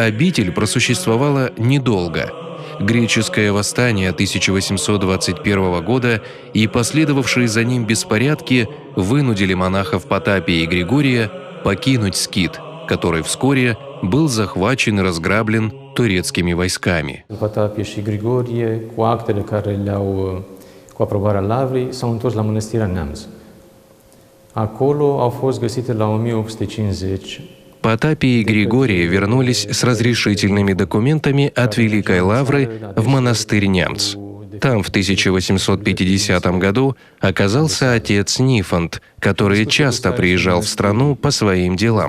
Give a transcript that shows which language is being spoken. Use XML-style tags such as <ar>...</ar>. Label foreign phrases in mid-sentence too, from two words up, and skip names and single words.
<ru>Однако обитель просуществовала недолго. греческое восстание 1821 года и последовавшие за ним беспорядки вынудили монахов Потапия и Григория покинуть Скит, который вскоре был захвачен и разграблен турецкими войсками.</ru> <ro>Potapie și Grigorie, cu actele care le-au cu aprobarea Lavrei, s-au întors la Mănăstirea Neamț. Acolo au fost găsite la 1850</ro> <ru>Потапий и Григорий вернулись с разрешительными документами от Великой Лавры в монастырь Нямц. Там в 1850 году оказался отец Нифонт, который часто приезжал в страну по своим делам.</ru>